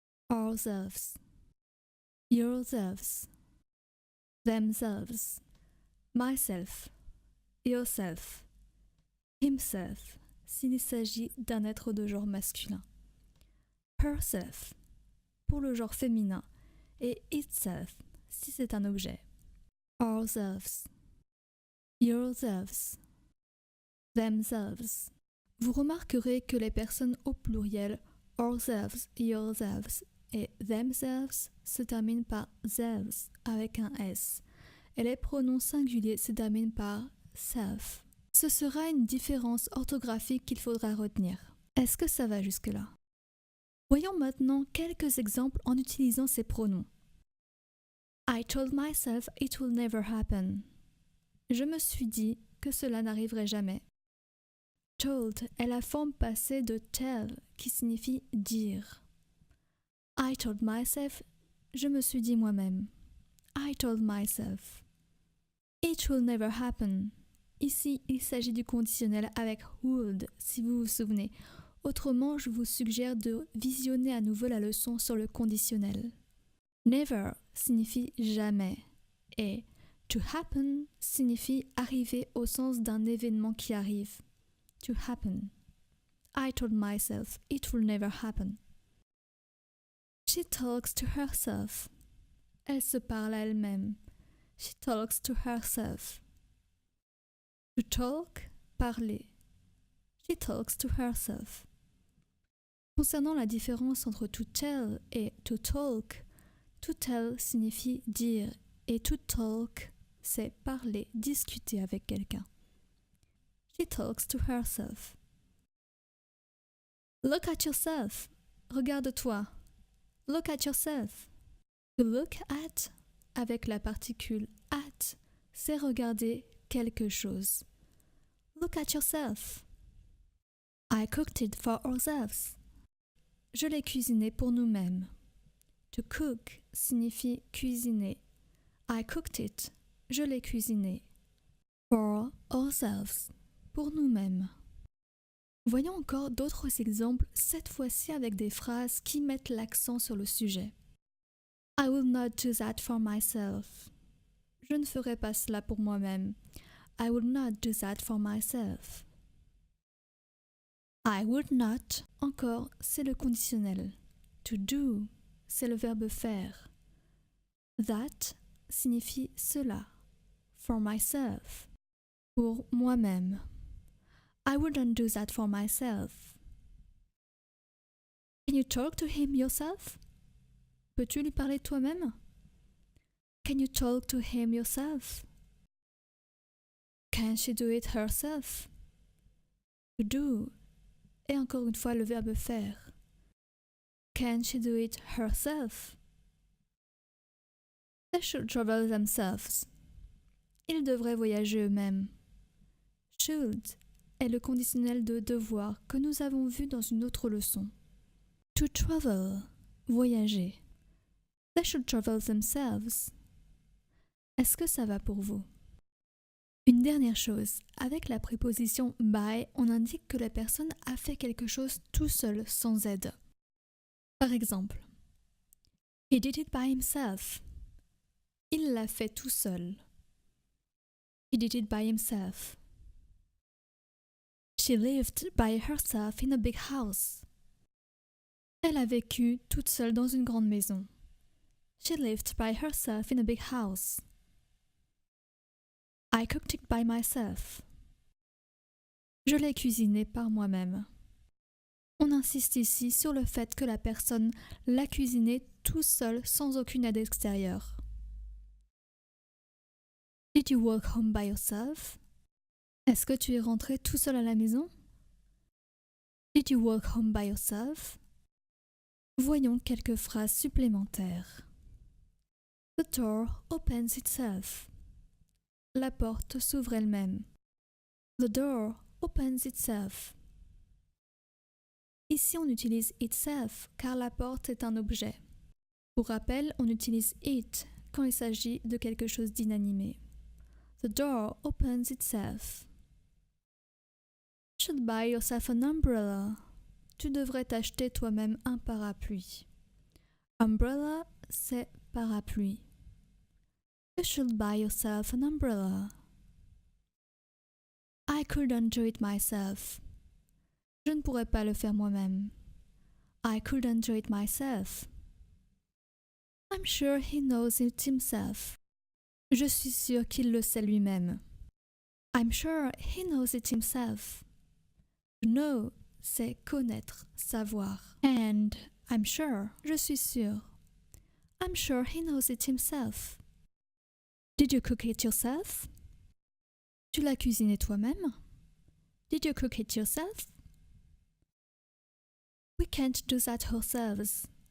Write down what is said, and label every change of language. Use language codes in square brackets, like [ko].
[en] Ourselves, yourselves, themselves, myself, yourself, himself, [fr] s'il s'agit d'un être de genre masculin. Herself, pour le genre féminin. Et itself, si c'est un objet. [en] Ourselves, yourselves, themselves. [fr] Vous remarquerez que les personnes au pluriel ourselves, yourselves et themselves se terminent par selves avec un S et les pronoms singuliers se terminent par self. Ce sera une différence orthographique qu'il faudra retenir. Est-ce que ça va jusque-là? Voyons maintenant quelques exemples en utilisant ces pronoms. [en] I told myself it will never happen. [fr] Je me suis dit que cela n'arriverait jamais. Told est la forme passée de tell qui signifie dire. [en] I told myself, [fr] je me suis dit moi-même. [en] I told myself. It will never happen. [fr] Ici, il s'agit du conditionnel avec would, si vous vous souvenez. Autrement, je vous suggère de visionner à nouveau la leçon sur le conditionnel. Never signifie jamais et to happen signifie arriver au sens d'un événement qui arrive. [en] To happen. I told myself it will never happen. She talks to herself. [fr] Elle se parle à elle-même. [en] She talks to herself. To talk, parler. She talks to herself. [fr] Concernant la différence entre to tell et to tell signifie dire et to talk, c'est parler, discuter avec quelqu'un. [en] She talks to herself. Look at yourself. [fr] Regarde-toi. [en] Look at yourself. [fr] To look at, avec la particule at, c'est regarder quelque chose. [en] Look at yourself. I cooked it for ourselves. [fr] Je l'ai cuisiné pour nous-mêmes. To cook signifie cuisiner. [en] I cooked it. [fr] Je l'ai cuisiné. [en] For ourselves. [fr] Pour nous-mêmes. Voyons encore d'autres exemples, cette fois-ci avec des phrases qui mettent l'accent sur le sujet. [en] I will not do that for myself. [fr] Je ne ferai pas cela pour moi-même. [en] I will not do that for myself. [fr] I would not, encore, c'est le conditionnel. To do, c'est le verbe faire. That signifie cela. [en] For myself. [fr] Pour moi-même. [en] I wouldn't do that for myself. Can you talk to him yourself? [fr] Peux-tu lui parler toi-même? [en] Can you talk to him yourself? Can she do it herself? [fr] To do, et encore une fois le verbe faire. [en] Can she do it herself? They should travel themselves. [fr] Ils devraient voyager eux-mêmes. Should est le conditionnel de devoir que nous avons vu dans une autre leçon. To travel, voyager. [en] They should travel themselves. [fr] Est-ce que ça va pour vous? Une dernière chose, avec la préposition by, on indique que la personne a fait quelque chose tout seul, sans aide. Par exemple, [en] he did it by himself. [fr] Il l'a fait tout seul. [en] He did it by himself. She lived by herself in a big house. [fr] Elle a vécu toute seule dans une grande maison. [en] She lived by herself in a big house. I cooked it by myself. [fr] Je l'ai cuisiné par moi-même. On insiste ici sur le fait que la personne l'a cuisiné tout seul sans aucune aide extérieure. [en] Did you walk home by yourself? [fr] Est-ce que tu es rentré tout seul à la maison? [en] Did you walk home by yourself? [fr] Voyons quelques phrases supplémentaires. [en] The door opens itself. [fr] La porte s'ouvre elle-même. [en] The door opens itself. [fr] Ici, on utilise itself car la porte est un objet. Pour rappel, on utilise it quand il s'agit de quelque chose d'inanimé. [en] The door opens itself. You should buy yourself an umbrella. [fr] Tu devrais t'acheter toi-même un parapluie. Umbrella, c'est parapluie. [en] You should buy yourself an umbrella. I couldn't do it myself. [fr] Je ne pourrais pas le faire moi-même. [en] I couldn't do it myself. I'm sure he knows it himself. [fr] Je suis sûre qu'il le sait lui-même. [en] I'm sure he knows it himself. [fr] Know, c'est connaître, savoir. [en] And I'm sure, [fr] je suis sûre. [en] I'm sure he knows it himself. Did you cook it yourself? [fr] Tu l'as cuisiné toi-même? [en] Did you cook it yourself? We can't do that ourselves.